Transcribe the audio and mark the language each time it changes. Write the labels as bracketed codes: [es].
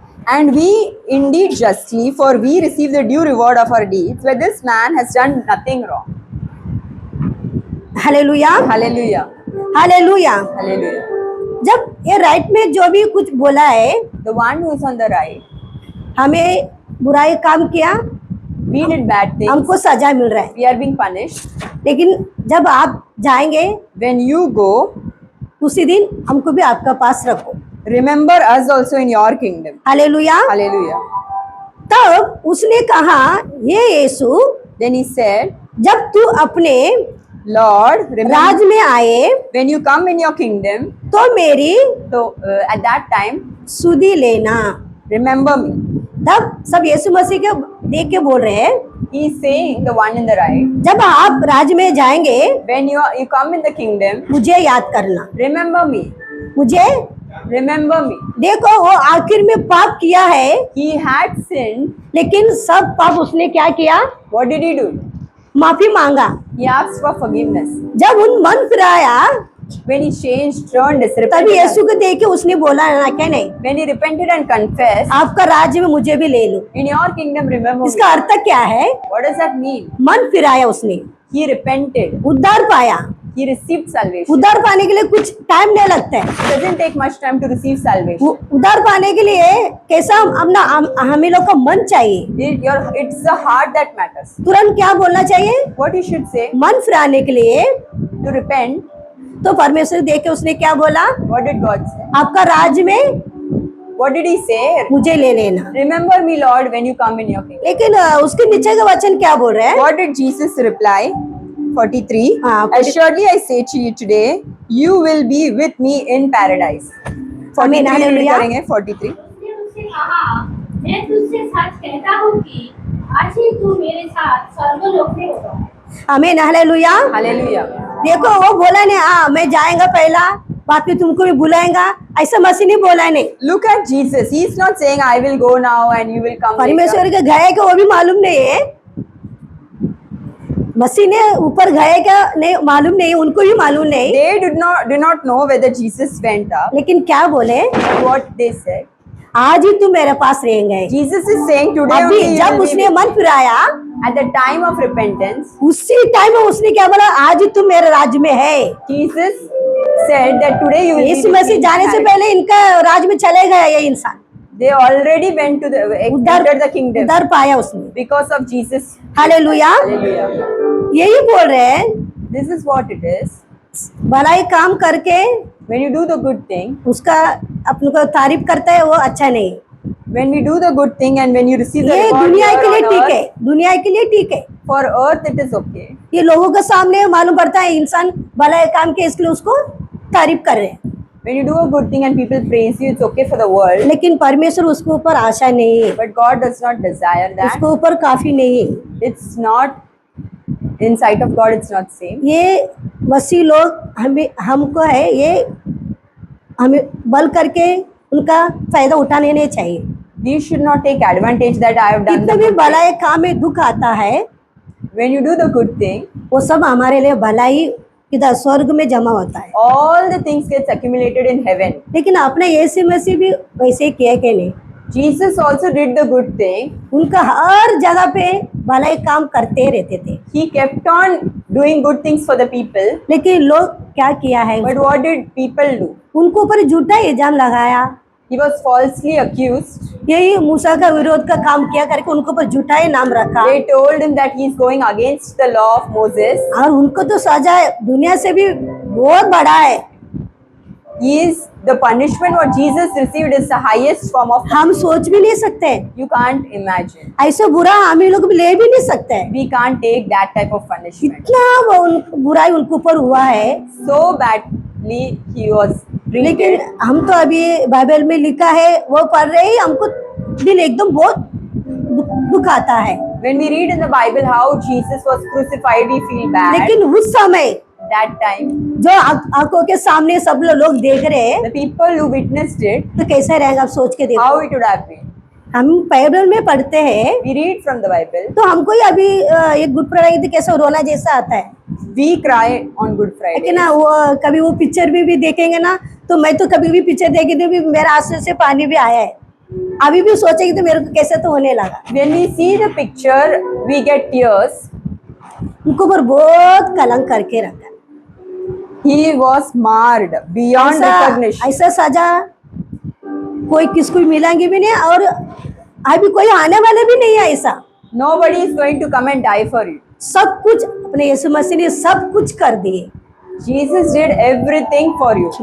[en] And we indeed justly, for we receive the due reward of our deeds, but this man has done nothing wrong. [hi] Hallelujah, [en] Hallelujah. [hi] Hallelujah. [en] Hallelujah. [hi] जब ये right में जो भी कुछ बोला है, [en] The one who is on the right, [hi] हमें बुराई काम किया, [en] we did bad things, [hi] हमको सजा मिल रहा है। [en] we are being punished. [hi] लेकिन जब आप जाएंगे [en] When you go, [hi] उसी दिन हमको भी आपका पास रखो। [en] remember us also in your kingdom. [hi] Hallelujah. [en] Hallelujah. [hi] तब उसने कहा, ये यीशु, [en] Then he said, [hi] जब तू अपने [en] Lord, remember [hi] राज में आए [en] when you come in your kingdom, [hi] तो मेरी [en] so at that time, [hi] सुधि लेना। [en] remember me. [hi] तब सब यीशु मसीह के देख के बोल रहे हैं, [en] He is saying, the one in the right, [hi] जब आप राज में जाएंगे [en] when you come in the kingdom, [hi] मुझे याद करना, [en] remember me. [hi] मुझे [en] Remember me. [hi] देखो वो आखिर में पाप किया है, [en] He had sinned. [hi] लेकिन सब पाप उसने क्या किया, [en] What did he do? [hi] माफी मांगा। [en] He asked for forgiveness. [hi] जब उन मन फिराया [en] When he changed, turned, [hi] तभी [en] repented, [hi] यीशु को देख के उसने बोला ना, क्या नहीं, [en] when he repented and confessed, [hi] आपका राज्य में मुझे भी ले लो। [en] in your kingdom, remember me. [hi] इसका अर्थ क्या है, [en] What does that mean? [hi] मन फिराया उसने, [en] He repented. [hi] उद्धार पाया। [en] He received salvation. [hi] उद्धार पाने के लिए कुछ टाइम नहीं लगता है। [en] It doesn't take much time to receive salvation. [hi] उद्धार पाने के लिए कैसा अपना हमें लोग का मन चाहिए, [en] It's the heart that matters. [hi] तुरंत क्या बोलना चाहिए, [en] What he should say, [hi] मन फिराने के लिए। [en] to repent. [hi] तो परमेश्वर देख के उसने क्या बोला, [en] What did God say? [hi] आपका राज्य में [en] What did he say? [hi] मुझे ले लेना। [en] Remember me, Lord, when you come in your kingdom. [hi] लेकिन उसके नीचे का वचन क्या बोल रहे हैं, [en] What did Jesus reply? 43. [hi] हाँ, [en] Assuredly I say to you today, you will be with me in paradise. 43 [hi] hallelujah. read करेंगे 43. उसने उससे कहा, मैं तुझसे सच कहता हूँ कि आज ही तू मेरे साथ स्वर्गलोक में होगा। आमीन, हालेलुया। [en] Hallelujah. [hi] देखो वो बोला नहीं, हाँ मैं जाएगा पहला, बाद में तुमको भी बुलाएगा, ऐसा मसीह नहीं बोला नहीं। [en] Look at Jesus. He is not saying I will go now and you will come later. [hi] परमेश्वर के गए का वो भी मालूम नहीं है, मसीह ने ऊपर गए क्या नहीं मालूम नहीं, उनको भी मालूम नहीं। [en] They do not know whether Jesus went up. [hi] लेकिन क्या बोले, [en] What they said. [hi] आज ही तू मेरे पास रहेंगे। [en] Jesus is saying today [hi] अभी [en] only you [hi] जब [en] will be [hi] उसने [en] with me. [hi] मन फिराया, [en] At the time of repentance, [hi] उसी टाइम में उसने क्या बोला, आज ही तू मेरे राज्य में है। [en] Jesus said that today you will be [hi] Yeshu [en] with me [hi] Masih [en] in [hi] जाने से [en] paradise. [hi] पहले इनका राज्य में चले गया ये इंसान, [en] They already went to the entered the kingdom [hi] उधर पाया उसने। [en] because of Jesus. [hi] Hallelujah. [en] Hallelujah. [hi] यही बोल रहे हैं, [en] This is what it is. [hi] भलाई काम करके [en] When you do the good thing, [hi] उसका अपने को तारीफ करता है, वो अच्छा नहीं। [en] when we do the good thing and when you receive the [hi] ये [en] reward [hi] दुनिया [en] here [hi] के लिए [en] on [hi] ठीक [en] earth, [hi] है, दुनिया के लिए ठीक है। [en] for earth it is okay. [hi] ये लोगों के सामने मालूम पड़ता है इंसान भलाई काम के, इसलिए उसको तारीफ कर रहे हैं, [en] When you do a good thing and people praise you, it's okay for the world. [hi] लेकिन परमेश्वर उसके ऊपर आशा नहीं है, [en] But God does not desire that. [hi] उसके ऊपर काफी नहीं है। [en] It's not, in sight of God, it's not same. [hi] ये मसीह लोग हमको है, ये हमें बल करके उनका फायदा उठाने नहीं चाहिए। [en] We should not take advantage that I have done [hi] कितने [en] the [hi] भी [en] good [hi] भलाई काम में दुख आता है [en] thing. When you do the good thing, [hi] वो सब हमारे लिए भलाई इधर स्वर्ग में जमा होता है। [en] all the things gets accumulated in heaven. [hi] लेकिन अपने यीशु मसीह भी वैसे ही किया कि नहीं, [en] Jesus also did the good thing. [hi] उनका हर जगह पे भलाई काम करते रहते थे। [en] He kept on doing good things for the people. [hi] लेकिन लोग क्या किया है, [en] But what did people do? [hi] उनको ऊपर झूठा इल्जाम लगाया, [en] He was falsely accused. [hi] यही मूसा का विरोध का काम किया करके उनको ऊपर झूठा ही नाम रखा। [en] They told him that he is going against the law of Moses. [hi] और उनको तो सजा दुनिया से भी बहुत बड़ा है। [en] He is the punishment what Jesus received is the highest form of. [hi] हम सोच भी नहीं सकते, [en] You can't imagine. [hi] ऐसे बुरा हम ही लोग भी ले भी नहीं सकते। [en] We can't take that type of punishment. [hi] इतना वो बुराई उनके ऊपर हुआ है, [en] So badly he was [hi] लेकिन [en] treated. [hi] हम तो अभी बाइबल में लिखा है वो पढ़ रहे ही हमको दिल एकदम बहुत दुख आता है। [en] When we read in the Bible how Jesus was crucified, we feel bad. [hi] लेकिन उस समय [en] That time, [hi] जो आंखों के सामने सब लोग देख रहे हैं [en] the people who witnessed it, [hi] तो कैसे रहेगा, आप सोच के देखो। [en] how it would have been. [hi] हम बाइबल में पढ़ते हैं [en] We read from the Bible. [hi] तो हमको ही अभी एक गुड फ्राइडे कैसे रोना जैसा आता है, [en] We cry on Good [hi] है [en] Friday. [hi] कि ना। वो कभी वो पिक्चर भी देखेंगे ना, तो मैं तो कभी भी पिक्चर देखी थी भी मेरा आंसू से पानी भी आया है, अभी भी सोचेगी तो मेरे को कैसे तो होने लगा। [en] When we see the picture, we get tears. [hi] उनको पर बहुत कलंक करके रखा। [en] He was marred beyond recognition. [hi] ऐसा सजा कोई किसको मिलेंगे भी नहीं, और अभी कोई आने वाले भी नहीं है ऐसा। [en] Nobody is going to come and die for you. [hi] सब कुछ अपने यीशु मसीह ने सब कुछ कर दिए, [en] Jesus did everything for you.